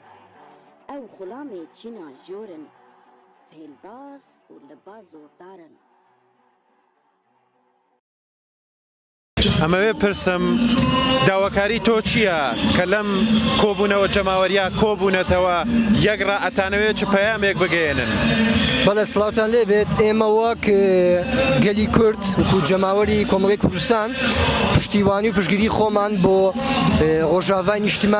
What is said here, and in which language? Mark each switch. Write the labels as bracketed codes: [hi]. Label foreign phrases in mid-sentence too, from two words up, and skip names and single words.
[ku] ew xulamê çîna jor in fêlbaz û li ba zordar in [ckb] ئەمەوێ پرسم داواکاری تۆ چییە کە لەم کۆبوونەوە جەماوەریە کۆبوونەتەوە یەکڕا ئەتانەوێت چ پەیامێک بگەێنن؟ بەڵێ سڵاوتان لێبێت ئێمە وەک گەلی کورد وەکو جەماوەری کۆمەڵی کوردستان پشتیوانی و پشتگیری خۆمان بۆ ڕۆژاوای نیشتیمان